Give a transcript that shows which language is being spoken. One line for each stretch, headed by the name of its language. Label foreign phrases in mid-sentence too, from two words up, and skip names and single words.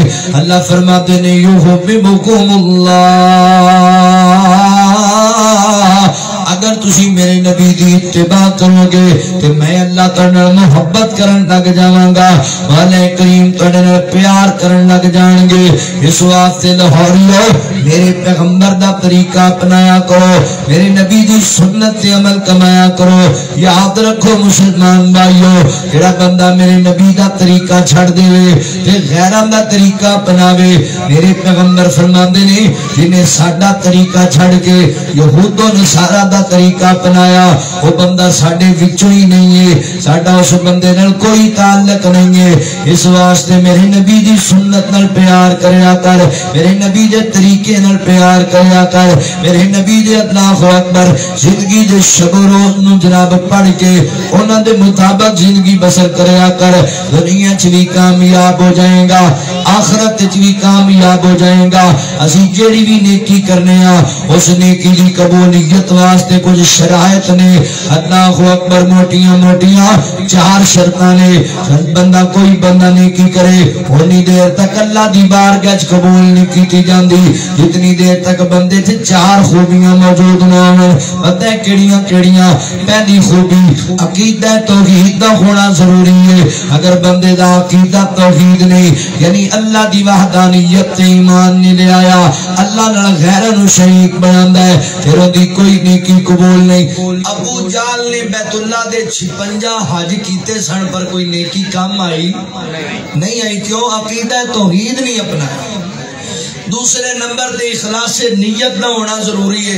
Punjabi: اللہ فرماتے نے
Arabic: یحببکم اللہ
Punjabi: اگر تسی میرے نبی دی اتباع کرو گے تو میں اللہ تعالی محبت کرن لگ جاواں گا والے کریم تعالی پیار کرن لگ جان گے. اس واسطے لاہوریو میرے پیغمبر دا طریقہ اپنایا کرو میرے نبی دی سنت تے عمل کمایا کرو. یاد رکھو مسلمان بھائیو جڑا بندہ میرے نبی دا طریقہ چھڑ دے تے غیراں دا طریقہ اپناوے میرے پیغمبر فرماندے نے جنہیں ساڈا طریقہ چھڑ کے یہود و نصارا دا طریقہ اپنایا وہ بندہ ساڈے وچوں ہی نہیں ہے ساڈا اس بندے نال کوئی تعلق نہیں ہے. اس واسطے میرے نبی دی سنت نال پیار کریا کر میرے نبی دے طریقے نال پیار کریا کر میرے نبی دے
Arabic: اللہ اکبر
Punjabi: زندگی دے شب و روز نو جناب پڑھ کے انہاں دے مطابق زندگی بسر کریا کر دنیا چ بھی کامیاب ہو جائے گا آخرت چ بھی کامیاب ہو جائے گا. اسی جیڑی بھی نیکی کرنے ہاں اس نیکی دی قبولیت واسطے کچھ شرائط نے
Arabic: اللہ اکبر
Punjabi: موٹیاں موٹیاں 4 شرطاں نے بندہ کوئی بندہ نیکی کرے اتنی دیر تک اللہ دی بارگاہ وچ قبول نہیں کیتی جاندی جتنی دیر تک بندے تے 4 خوبیاں موجود نہ ہون. پتہ ہے کیڑیاں کیڑیاں؟ پہلی خوبی عقیدہ توحید دا ہونا ضروری ہے. اگر بندے دا عقیدہ توحید نہیں یعنی اللہ دی وحدانیت تے ایمان نہیں لے آیا اللہ نال غیراں نو شریک بناندا ہے پھر اودی کوئی نیکی قبول نہیں. ابو جال نے بیت اللہ دے 56 حج کیتے سن پر کوئی نیکی کام آئی نہیں آئی کیوں؟ عقیدہ توحید نہیں اپنایا. دوسرے نمبر تے اخلاص نیت نہ ہونا ضروری ہے.